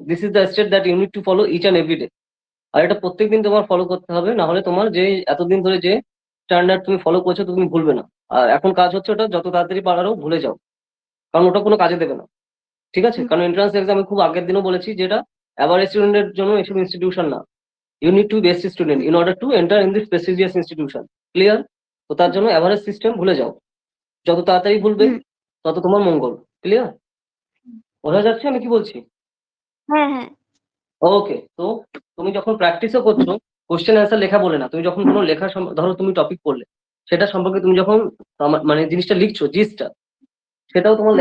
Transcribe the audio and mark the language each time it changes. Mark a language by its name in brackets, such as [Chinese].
[English] This is the step that you need to follow each and every day. [Bangla] আর এটা প্রত্যেকদিন তোমার follow করতে হবে, না হলে তোমার যে এতদিন ধরে যে স্ট্যান্ডার্ড তুমি ফলো করছো তুমি ভুলবে না। আর এখন কাজ হচ্ছে ওটা যত তাড়াতাড়ি পারো ভুলে যাও, কারণ ওটা কোনো কাজে দেবে না, ঠিক আছে? হুম, কারণ এন্ট্রান্স এক্সাম খুব আগের দিনও বলেছি, যেটা অ্যাভারেজ স্টুডেন্টের জন্য এসব ইনস্টিটিউশন না। [English] You need to be best student in order to enter in this prestigious institution. Clear? [Bangla] তো তার জন্য অ্যাভারেজ সিস্টেম ভুলে যাও, যত তাড়াতাড়ি ভুলবে হুম, তত তোমার মঙ্গল। ক্লিয়ার? বোঝা যাচ্ছে আমি কি বলছি? হ্যাঁ, হ্যাঁ। ওকে। তো তুমি যখন প্র্যাকটিসও করছো, কোশ্চেন অ্যান্সার লেখা বলে না, তুমি যখন কোনো লেখা ধরো তুমি টপিক পড়লে, সেটা সম্পর্কে তুমি যখন মানে জিনিসটা লিখছো, জিসটা, সেটাও তোমার